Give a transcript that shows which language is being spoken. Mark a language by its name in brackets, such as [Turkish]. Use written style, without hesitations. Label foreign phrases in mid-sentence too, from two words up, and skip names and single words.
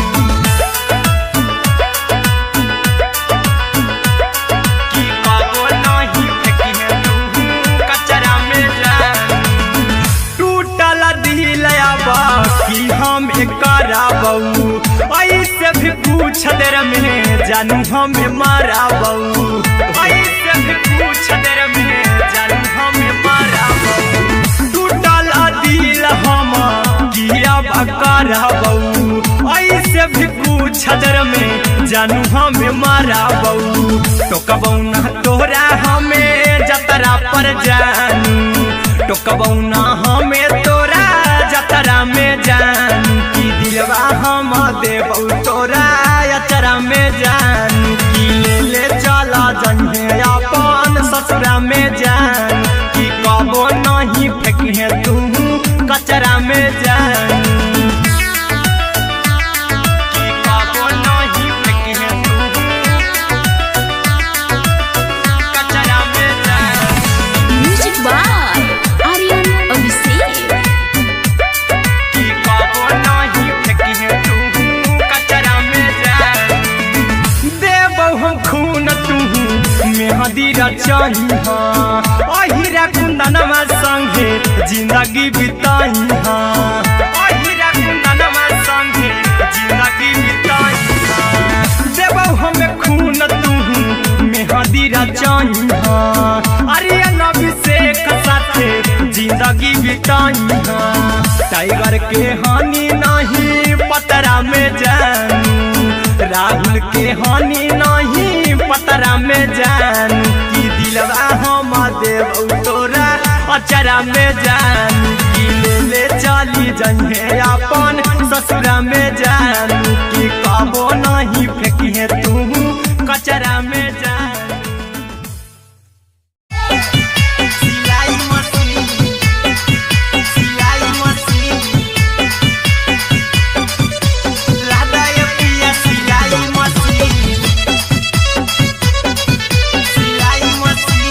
[Maithili] की कबो नहीं फेंके तू कचरा में जान। टूटल दिल कि हम कराबू, ऐसे भी पूछ देर में जानू हमें माराबू, ऐसे भी पूछ देर में जानू हमें माराबू। टूटल दिल हम किया कराबू, ऐसे भी पूछ देर में जानू हमें माराबू। टोकबौ ना तोरा हमें जतरा पर जानू, टोकबौ ना हमें तोरा जतरा में जान। की दिलवा हम देबौ तोरा अचरा में जान। की ले चला जइहे अपन ससुरा में जान। की कबो नहीं फेंके तू कचरा में जान, की कबो नहीं फेंके तू कचरा में जान। [English] Music by Aryan Abhishek. [Maithili] की कबो नहीं फेंके तू कचरा में जान। देबौ हम खून तू मेहदी रचइहा, अहिरा कुंदनमा संगे जिंदगी बिताइहा, अहिरा कुंदनमा संगे जिंदगी बिताइहा। देबौ हम खून तू मेहदी रचइहा, आर्यन अभिषेक साथे जिंदगी बिताइहा। टाइगर के हानि नहीं पतरा में जानू, राहुल के हानि नहीं पतरा में जान। की दिलवा हम देबौ तोरा अचरा में जान। की ले चली जइहे अपन ससुरा में जान। की कबो नहीं फेंके तू कचरा में जान। सिलाई मशीन, सिलाई मशीन, राधा ये पिया सिलाई मशीन, सिलाई मशीन।